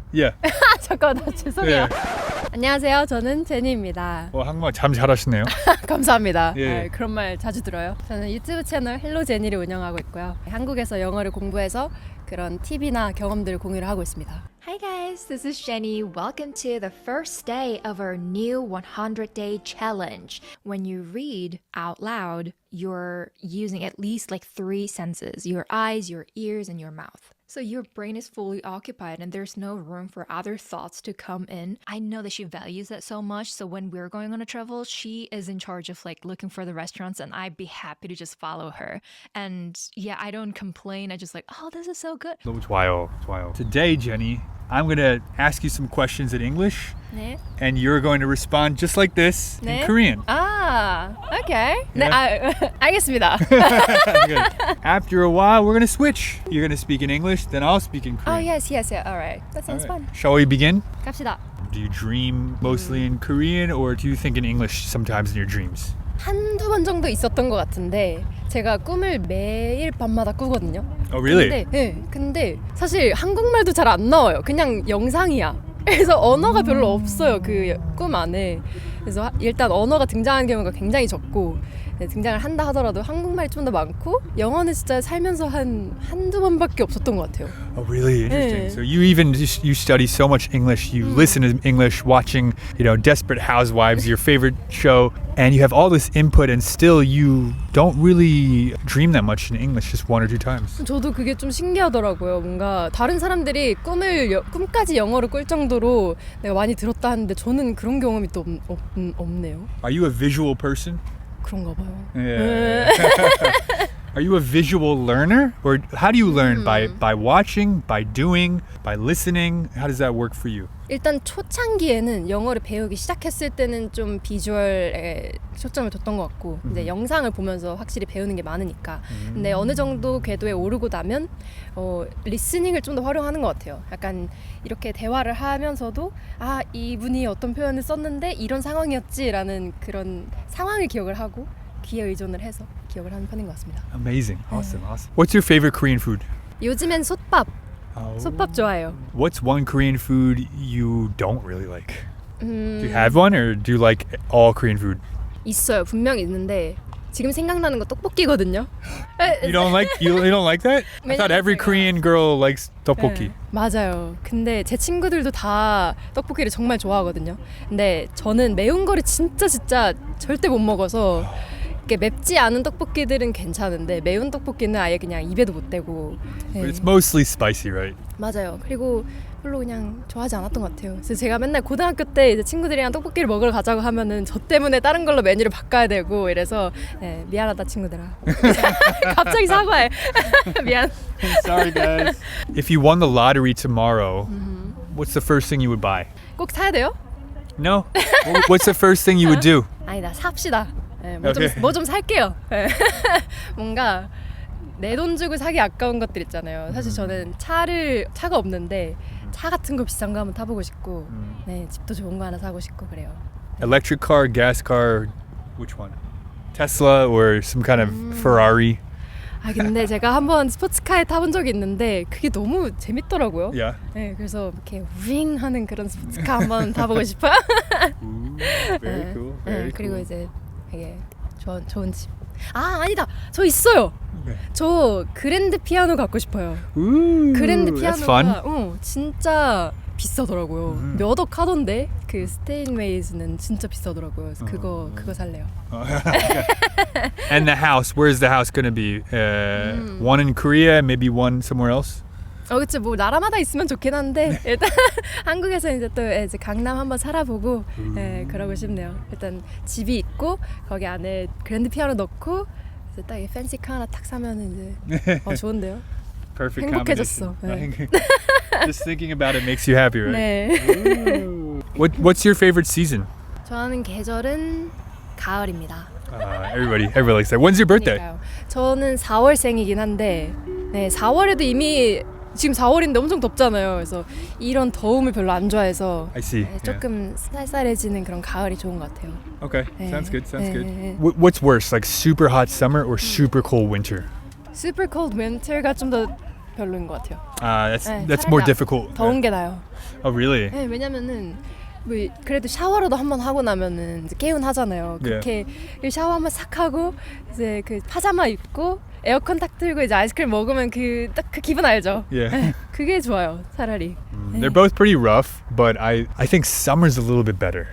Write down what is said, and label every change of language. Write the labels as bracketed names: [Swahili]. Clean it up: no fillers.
[English] Yeah. [Korean] 잠깐만, 죄송해요. 안녕하세요, 저는 제니입니다. 한국말 참 잘하시네요. 감사합니다. 예. 그런 말 자주 들어요. 저는 유튜브 채널 헬로 제니를 운영하고 있고요. 한국에서 영어를 공부해서 그런 팁이나 경험들을 공유를 하고 있습니다. [English] Hi guys, this is Jenny. Welcome to the first day of our new 100-day challenge. When you read out loud, you're using at least like 3 senses: your eyes, your ears, and your mouth. So your brain is fully occupied and there's no room for other thoughts to come in. I know that she values that so much, so when we're going on a travel, she is in charge of like looking for the restaurants and I'd be happy to just follow her. And yeah, I don't complain. I just like, oh, this is so good. [Korean] 너무 좋아요. [English] Today, Jenny, I'm going to ask you some questions in English [Korean] 네. [English] and you're going to respond just like this [Korean] 네. [English] in Korean. [Korean] Okay. 네, 알겠습니다. [English] Good. After a while, we're going to switch. You're going to speak in English, then I'll speak in Oh, Korean. yes. All right. That sounds fun. Shall we begin? [Korean] 갑시다. [English] Do you dream mostly in Korean or do you think in English sometimes in your dreams? [Korean] 한두 번 정도 있었던 것 같은데 제가 꿈을 매일 밤마다 꾸거든요. [English] Oh, really? [Korean] 근데 사실 한국말도 잘 안 나와요. 그냥 영상이야. 그래서 언어가 별로 없어요. 그 꿈 안에. 그래서 일단 언어가 등장하는 경우가 굉장히 적고 등장을 한다 하더라도 한국말이 좀 더 많고 영어는 진짜 살면서 한두 번밖에 없었던 것 같아요. [English] Oh, really interesting. So you study so much English. You listen to English, watching, Desperate Housewives, your favorite show, and you have all this input, and still you don't really dream that much in English, just 1 or 2 times. [Korean] 저도 그게 좀 신기하더라고요. 뭔가 다른 사람들이 꿈까지 영어로 꿀 정도로 내가 많이 들었다 하는데 저는 그런 경험이 또 없네요. [English] Are you a visual person? [Korean] 그런가 봐요. [English] Yeah. Are you a visual learner, or how do you learn? By watching, by doing, by listening? How does that work for you? [Korean] 일단 초창기에는 영어를 배우기 시작했을 때는 좀 비주얼에 초점을 뒀던 것 같고 이제 영상을 보면서 확실히 배우는 게 많으니까 근데 어느 정도 궤도에 오르고 나면 리스닝을 좀 더 활용하는 것 같아요. 약간 이렇게 대화를 하면서도 이분이 어떤 표현을 썼는데 이런 상황이었지라는 그런 상황을 기억을 하고 귀에 의존을 해서 기억을 하는 편인 것 같습니다. [English] Amazing. Awesome. What's your favorite Korean food? [Korean] 요즘엔 솥밥 좋아해요. [English] What's one Korean food you don't really like? Do you have one, or do you like all Korean food? [Korean] 있어요. 분명히 있는데 지금 생각나는 거 떡볶이거든요. [English] You don't like that? I thought every Korean girl likes tteokbokki. [Korean] 네, 맞아요. 근데 제 친구들도 다 떡볶이를 정말 좋아하거든요. 근데 저는 매운 거를 진짜 절대 못 먹어서 이렇게 맵지 않은 떡볶이들은 괜찮은데 매운 떡볶이는 아예 그냥 입에도 못 대고. [English] But it's mostly spicy, right? [Korean] 맞아요. 그리고 별로 그냥 좋아하지 않았던 것 같아요. 그래서 제가 맨날 고등학교 때 이제 친구들이랑 떡볶이를 먹으러 가자고 하면은 저 때문에 다른 걸로 메뉴를 바꿔야 되고 이래서 미안하다 친구들아. 갑자기 사과해. 미안. [English] Sorry, guys. If you won the lottery tomorrow, what's the first thing you would buy? [Korean] 꼭 사야 돼요? [English] No. What's the first thing you would do? [Korean] 아니다, 삽시다. [English] Okay. [Korean] 뭐 좀 살게요. 뭔가 내 돈 주고 사기 아까운 것들 있잖아요. 사실 저는 차가 없는데 차 같은 거 비싼 거 한번 타보고 싶고 집도 좋은 거 하나 사고 싶고 그래요. [English] Electric car, gas car, which one? Tesla or some kind of Ferrari? [Korean] 근데 제가 한번 스포츠카에 타본 적이 있는데 그게 너무 재밌더라고요. [English] Yeah. [Korean] 그래서 이렇게 윙 하는 그런 스포츠카 한번 타보고 싶어요. [English] Very cool. Very [Korean] 그리고 [English] cool. [Korean] 이제 되게 좋은 집. 아니다. 저 있어요. 네. 저 그랜드 피아노 갖고 싶어요. [English] Ooh, [Korean] 그랜드 [English] that's fun. [Korean] 피아노가 진짜 비싸더라고요. 몇 억 하던데 그 스테인웨이즈는 진짜 비싸더라고요. 그래서 그거 살래요. [English] And the house, where's the house gonna be? One in Korea, maybe one somewhere else? [Korean] 그치 뭐 나라마다 있으면 좋긴 한데 일단 한국에서 이제 또 이제 강남 한번 살아보고 그러고 싶네요. 일단 집이 있고 거기 안에 그랜드 피아노 넣고 이제 딱 팬시카 하나 탁 사면 이제 좋은데요. [English] Perfect [Korean] 행복해졌어. [English] combination. Just thinking about it makes you happy, right? [Korean] 네. [English] What's your favorite season? [Korean] 좋아하는 계절은 가을입니다. [English] Everybody likes that. When's your birthday? [Korean] 그러니까요. 저는 4월생이긴 한데 4월에도 이미 지금 4월인데 엄청 덥잖아요. 그래서 이런 더움을 별로 안 좋아해서 [English] I see. [Korean] 네, 조금 쌀쌀해지는 그런 가을이 좋은 것 같아요. [English] Okay, [Korean] 네. [English] sounds good. Sounds [Korean] 네. [English] good. What's worse, like super hot summer or super cold winter? Super cold winter [Korean] 가 좀 더 별로인 것 같아요. [English] That's [Korean] 차라리 [English] more difficult. [Korean] 더운 게 나요. [English] Oh, really? [Korean] 네, 왜냐면은 뭐 그래도 샤워라도 한번 하고 나면은 이제 개운하잖아요. 그렇게 샤워 한번 싹 하고 이제 그 파자마 입고 에어컨 딱 틀고 이제 아이스크림 먹으면 그 딱 그 기분 알죠? [English] Yeah. [Korean] 그게 좋아요. 차라리. [English] They're both pretty rough, but I think summer's a little bit better.